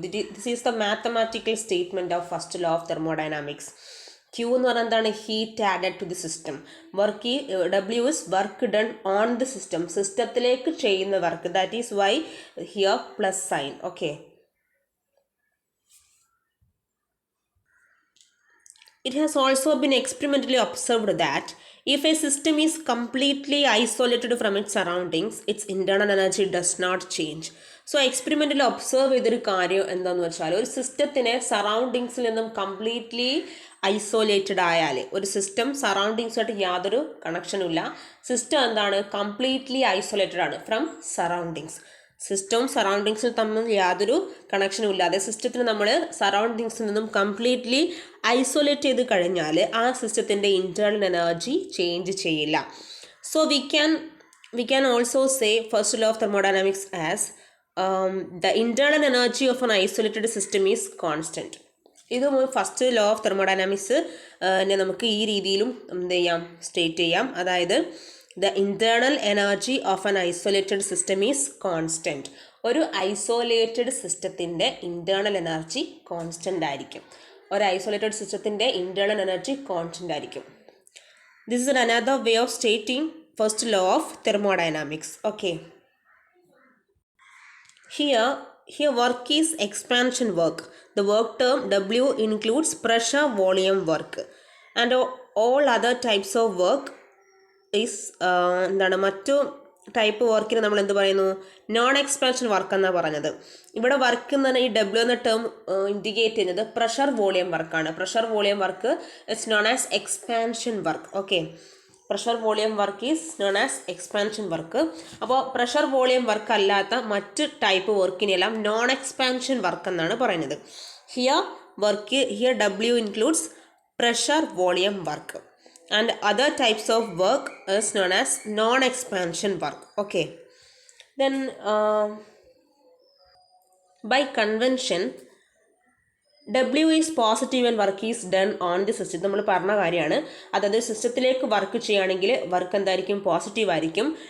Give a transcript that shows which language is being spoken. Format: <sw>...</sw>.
<en>This is the mathematical statement of first law of thermodynamics. Q</en> <ml>എന്ന് പറഞ്ഞാൽ എന്താണ്,</ml> <en>Heat added to the system. W is work done on the system,</en> <ml>സിസ്റ്റത്തിലേക്ക് ചെയ്യുന്ന work.</ml> <en>That is why here plus sign. Okay, it has also been experimentally observed that if a system is completely isolated from its surroundings, its internal energy does not change.</en> <ml>So എക്സ്പെരിമെൻറ്റിൽ observe ചെയ്തൊരു കാര്യം എന്താണെന്ന് വെച്ചാൽ ഒരു സിസ്റ്റത്തിനെ സറൗണ്ടിങ്സിൽ നിന്നും completely isolated ആയാൽ, ഒരു system സറൗണ്ടിങ്സുമായിട്ട് യാതൊരു കണക്ഷനും ഇല്ല, സിസ്റ്റം എന്താണ്, കംപ്ലീറ്റ്ലി ഐസോലേറ്റഡ് ആണ് ഫ്രം സറൗണ്ടിങ്സ്. സിസ്റ്റവും സറൗണ്ടിങ്സും തമ്മിൽ യാതൊരു കണക്ഷനും ഇല്ലാതെ സിസ്റ്റത്തിന് നമ്മൾ സറൗണ്ടിങ്സിൽ നിന്നും കംപ്ലീറ്റ്ലി ഐസൊലേറ്റ് ചെയ്ത് കഴിഞ്ഞാൽ ആ സിസ്റ്റത്തിൻ്റെ ഇൻറ്റേർണൽ എനർജി ചേഞ്ച് ചെയ്യില്ല.</ml> <en>So we can also say first law of thermodynamics as the internal energy of an isolated system is constant.</en> <ml>ഇത് ഫസ്റ്റ് ലോ ഓഫ് തെർമോഡൈനാമിക്സ് നമുക്ക് ഈ രീതിയിലും എന്ത് ചെയ്യാം, സ്റ്റേറ്റ് ചെയ്യാം.</ml> <en>അതായത് the internal energy of an isolated system is constant.</en> <ml>ഒരു isolated സിസ്റ്റത്തിൻ്റെ ഇൻറ്റേർണൽ എനർജി കോൺസ്റ്റൻ്റ് ആയിരിക്കും. ഒരു ഐസോലേറ്റഡ് സിസ്റ്റത്തിൻ്റെ ഇൻറ്റേർണൽ എനർജി കോൺസ്റ്റൻ്റ് ആയിരിക്കും.</ml> <en>This is another way of stating first law of thermodynamics. Okay. Here work is expansion work. The work term W includes pressure volume work, and all other types of work</en> <ml>is എന്താണ് മറ്റു type വർക്കിന് നമ്മൾ എന്ത് പറയുന്നു, non expansion work എന്നാണ് പറഞ്ഞത്. ഇവിടെ work എന്ന് പറഞ്ഞാൽ ഈ ഡബ്ല്യു എന്ന ടേം ഇൻഡിക്കേറ്റ് ചെയ്യുന്നത് പ്രഷർ വോളിയം വർക്കാണ്.</ml> <en>Pressure volume work it's known as expansion work. Okay, pressure volume work is known as expansion work.</en> <ml>അപ്പോൾ പ്രഷർ വോളിയം വർക്ക് അല്ലാത്ത മറ്റ് ടൈപ്പ് വർക്കിനെല്ലാം നോൺ എക്സ്പാൻഷൻ വർക്ക് എന്നാണ് പറയുന്നത്.</ml> <en>Here W includes pressure volume work, and other types of work is known as non-expansion work. Okay, then by convention W is positive when work is done on the system.</en> <ml>നമ്മൾ പറഞ്ഞ കാര്യമാണ്. അതായത് സിസ്റ്റത്തിലേക്ക് work ചെയ്യുകയാണെങ്കിൽ work എന്തായിരിക്കും, positive ആയിരിക്കും.</ml>